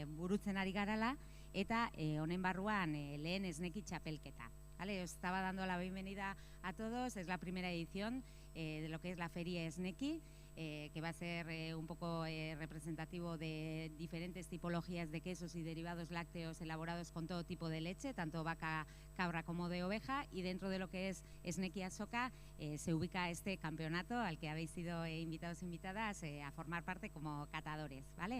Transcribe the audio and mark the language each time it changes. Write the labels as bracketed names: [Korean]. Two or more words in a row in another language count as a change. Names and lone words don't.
[Basque] burutzen ari garala, eta honen barruan lehen esneki txapelketa. [Spanish] ¿Vale? Os estaba dando la bienvenida a todos, es la primera edición de lo que es la Feria Esneki, que va a ser un poco representativo de diferentes tipologías de quesos y derivados lácteos elaborados con todo tipo de leche, tanto vaca, cabra como de oveja, y dentro de lo que es Esneki Azoka se ubica este campeonato al que habéis sido invitados e invitadas a formar parte como catadores, ¿vale?